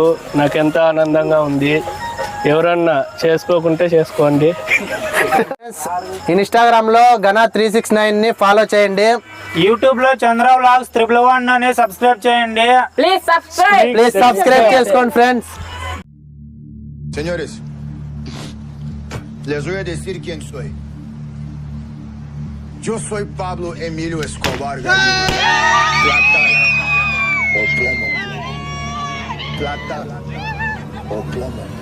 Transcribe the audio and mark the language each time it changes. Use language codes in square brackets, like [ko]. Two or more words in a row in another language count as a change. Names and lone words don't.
[te] నాకు ఎంతో ఆనందంగా ఉంది. ఎవరన్నా చేసుకోకుంటే చేసుకోండి. ఇన్స్టాగ్రామ్లో గణ 369ని ఫాలో చేయండి. యూట్యూబ్లో చంద్ర వ్లాగ్స్ 111 అని సబ్స్క్రైబ్ చేయండి. [en] please subscribe [te] చేసుకోండి ఫ్రెండ్స్. [es] Señores, les voy a decir quién soy. Yo soy Pablo Emilio Escobar Gaviria. Plata o plomo. Plata o plomo.